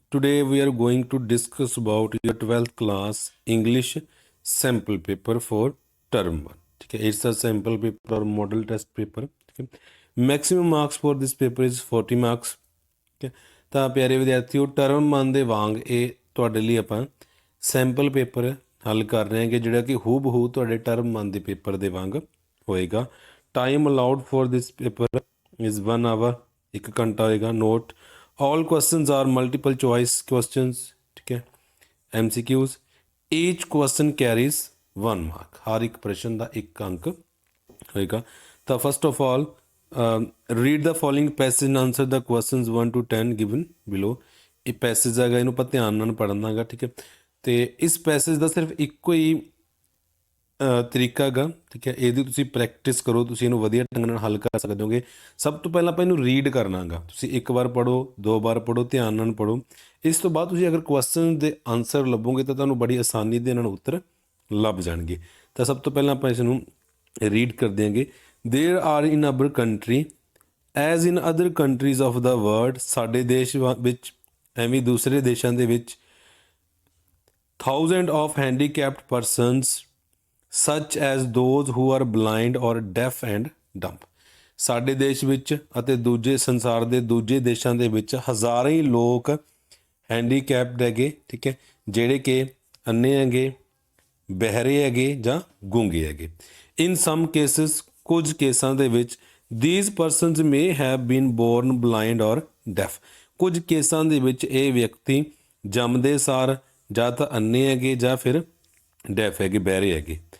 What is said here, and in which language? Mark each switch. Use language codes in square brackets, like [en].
[en] Today we are going to discuss about your 12th class English sample paper for term 1. [hi] ठीक है, [en] it's a sample paper or model test paper. ठीक है, maximum marks for this paper is 40 marks. [pa] ਠੀਕ ਹੈ, ਤਾਂ ਪਿਆਰੇ ਵਿਦਿਆਰਥੀਓ term 1 ਦੇ ਵਾਂਗ ਇਹ ਤੁਹਾਡੇ ਲਈ ਆਪਾਂ ਸੈਂਪਲ ਪੇਪਰ ਹੱਲ ਕਰ ਰਹੇ ਹਾਂਗੇ ਜਿਹੜਾ ਕਿ ਹੂਬਹੂ ਤੁਹਾਡੇ ਟਰਮ 1 ਦੇ ਪੇਪਰ ਦੇ ਵਾਂਗ ਹੋਏਗਾ. [en] time allowed for this paper is 1 hour, [pa] 1 ਘੰਟਾ ਹੋਏਗਾ. [en] Note all questions are multiple choice questions. [hi] ठीक है, MCQs. [en] each question carries 1 mark. [hi] हर एक प्रश्न का 1 अंक होएगा. [en] तो first of all read the following passage and answer the questions 1 to 10 given below. [pa] ਇਹ ਪੈਸੇਜ ਹੈਗਾ, ਇਹਨੂੰ ਆਪਾਂ ਧਿਆਨ ਨਾਲ ਪੜ੍ਹਨਾ ਹੈਗਾ. ਠੀਕ ਹੈ, ਤੇ ਇਸ ਪੈਸੇਜ ਦਾ ਸਿਰਫ ਇੱਕੋ ਹੀ ਤਰੀਕਾ ਹੈਗਾ. ਠੀਕ ਹੈ, ਇਹਦੀ ਤੁਸੀਂ ਪ੍ਰੈਕਟਿਸ ਕਰੋ, ਤੁਸੀਂ ਇਹਨੂੰ ਵਧੀਆ ਢੰਗ ਨਾਲ ਹੱਲ ਕਰ ਸਕਦੇ ਹੋਗੇ. ਸਭ ਤੋਂ ਪਹਿਲਾਂ ਆਪਾਂ ਇਹਨੂੰ ਰੀਡ ਕਰਨਾ ਹੈਗਾ. ਤੁਸੀਂ 1 ਵਾਰ ਪੜ੍ਹੋ, 2 ਵਾਰ ਪੜ੍ਹੋ, ਧਿਆਨ ਨਾਲ ਪੜ੍ਹੋ. ਇਸ ਤੋਂ ਬਾਅਦ ਤੁਸੀਂ ਅਗਰ ਕੁਐਸਚਨ ਦੇ ਆਨਸਰ ਲੱਭੋਗੇ ਤਾਂ ਤੁਹਾਨੂੰ ਬੜੀ ਆਸਾਨੀ ਦੇ ਨਾਲ ਉੱਤਰ ਲੱਭ ਜਾਣਗੇ. ਤਾਂ ਸਭ ਤੋਂ ਪਹਿਲਾਂ ਆਪਾਂ ਇਸ ਨੂੰ ਰੀਡ ਕਰ ਦਿਆਂਗੇ. [en] There are in our country as in other countries of the world. [pa] ਸਾਡੇ ਦੇਸ਼ ਵਿੱਚ ਐਵੇਂ ਦੂਸਰੇ ਦੇਸ਼ਾਂ ਦੇ ਵਿੱਚ [en] Thousand of handicapped persons such as those who are blind or deaf and dumb. [pa] ਸਾਡੇ ਦੇਸ਼ ਵਿੱਚ ਅਤੇ ਦੂਜੇ ਸੰਸਾਰ ਦੇ ਦੂਜੇ ਦੇਸ਼ਾਂ ਦੇ ਵਿੱਚ ਹਜ਼ਾਰਾਂ ਹੀ ਲੋਕ ਹੈਂਡੀਕੈਪਡ ਹੈਗੇ. ਠੀਕ ਹੈ, ਜਿਹੜੇ ਕਿ ਅੰਨੇ ਹੈਗੇ, ਬਹਿਰੇ ਹੈਗੇ ਜਾਂ ਗੂੰਗੇ ਹੈਗੇ. [en] in some cases, [pa] ਕੁਝ ਕੇਸਾਂ ਦੇ ਵਿੱਚ [en] these persons may have been born blind or deaf. [pa] ਕੁਝ ਕੇਸਾਂ ਦੇ ਵਿੱਚ ਇਹ ਵਿਅਕਤੀ ਜੰਮਦੇ ਸਾਰ ਜਾਂ ਤਾਂ ਅੰਨੇ ਹੈਗੇ ਜਾਂ ਫਿਰ ਡੈਫ ਹੈਗੇ, ਬਹਿਰੇ ਹੈਗੇ.